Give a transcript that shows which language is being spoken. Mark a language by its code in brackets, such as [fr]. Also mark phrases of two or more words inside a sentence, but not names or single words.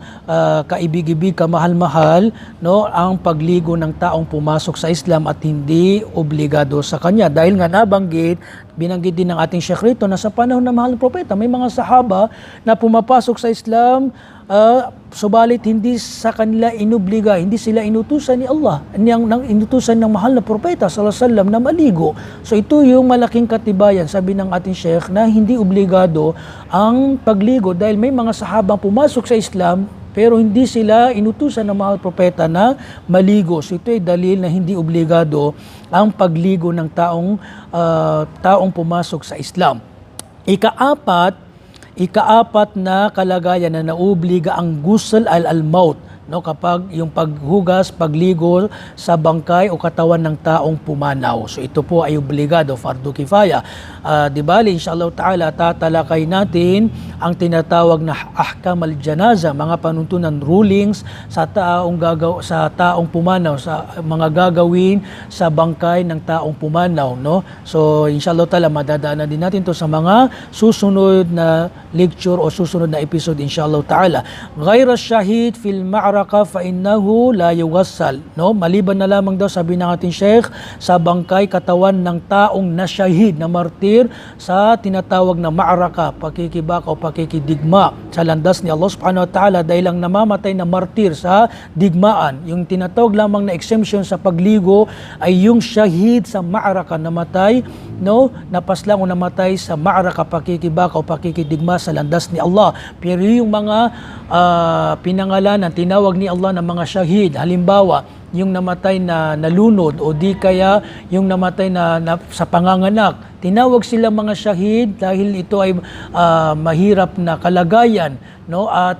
[tl] Kaibig-ibig, kamahal-mahal, no? Ang pagligo ng taong pumasok sa Islam at hindi obligado sa kanya. Dahil nga binanggit din ng ating Sheikh rito na sa panahon ng mahal na propeta, may mga sahaba na pumapasok sa Islam, subalit hindi sa kanila inobliga, hindi sila inutusan ni Allah, nang inutusan ng mahal na propeta [ar] صلى الله عليه وسلم [tl] na maligo. So ito yung malaking katibayan, sabi ng ating Sheikh, na hindi obligado ang pagligo dahil may mga sahabang pumasok sa Islam pero hindi sila inutusan ng mahal propeta na maligo. So ito ay dalil na hindi obligado ang pagligo ng taong pumasok sa Islam. Ikaapat na kalagayan na naobliga ang [ar] غسل الموت, [tl] no, kapag yung paghugas, pagligo sa bangkay o katawan ng taong pumanaw. So ito po ay obligado, [ar] فرض كفاية. [tl] Di bali, [ar] إن شاء الله تعالى, [tl] tatalakay natin ang tinatawag na [ar] أحكام الجنازة, [tl] mga panuntunan, rulings sa taong pumanaw, sa mga gagawin sa bangkay ng taong pumanaw, no? So [ar] إن شاء الله تعالى, [tl] madadaanan din natin to sa mga susunod na lecture o susunod na episode, [ar] إن شاء الله تعالى. غير شهيد في المعركة فإنه لا يغسل, [tl] no? Maliban na lamang daw, sabi ng ating Sheikh, sa bangkay, katawan ng taong nasyahid, na martir sa tinatawag na ma'raka, pakikibaka o pakikidigma sa landas ni Allah [ar] سبحانه وتعالى, [tl] dahil lang namamatay na martir sa digmaan. Yung tinatawag lamang na exemption sa pagligo ay yung shahid sa ma'raka, namatay, no, napaslang o namatay sa ma'raka, pakikibaka o pakikidigma sa landas ni Allah. Pero yung mga pinangalanan, tinawag ni Allah ng mga shahid, halimbawa yung namatay na nalunod o di kaya yung namatay na sa panganganak, tinawag sila mga shahid dahil ito ay mahirap na kalagayan, no?